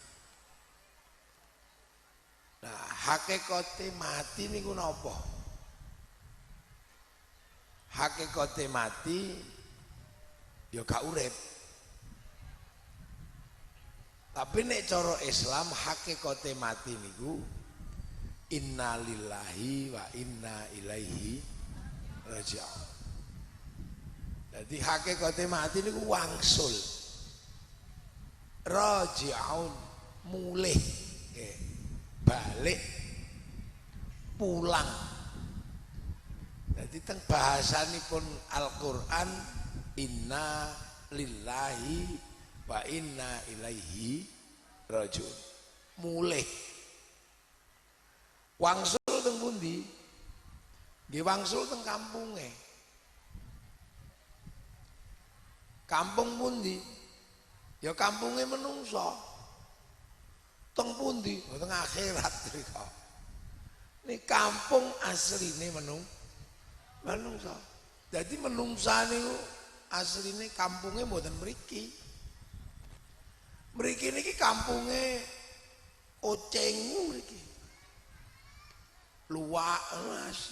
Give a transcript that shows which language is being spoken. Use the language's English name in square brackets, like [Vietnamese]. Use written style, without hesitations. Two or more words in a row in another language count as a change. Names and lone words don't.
[Javanese] Nah, hakikate mati niku napa? Hakikate mati ya gak urip. Tapi nek cara Islam hakikate mati niku [Arabic] إنا لله وإنا إليه راجعون. [Javanese] Jadi hakikate mati niku wangsul. Raji'un mulih, balik, pulang. Jadi teng bahasanipun Al-Qur'an [Arabic] إنا لله وإنا إليه راجعون. [Javanese] Mulih. Wangsul teng pundi? Nggih wangsul teng kampunge. Kampung pundi? Ya kampunge menungso. Teng pundi? Teng akhirat mriko. Ini kampung asline menungso. Jadi menungsa niku asline kampunge mboten mriki. Mriki niki kampunge Ocengu mriki. Luwak asli.